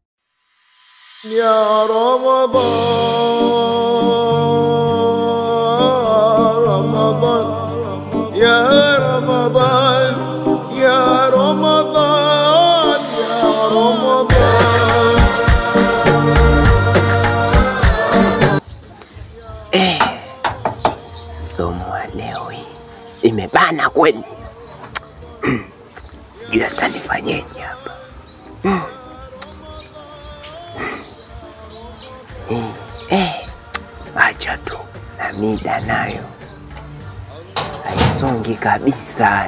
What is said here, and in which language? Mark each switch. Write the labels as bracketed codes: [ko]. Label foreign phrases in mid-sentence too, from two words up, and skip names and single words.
[ar] يا رمضان رمضان يا رمضان يا رمضان يا رمضان. [sw] Somo leo hii imebana kweli. Sijui hata nifanyeje hapa. Acha tu na mida nayo haisongi kabisa.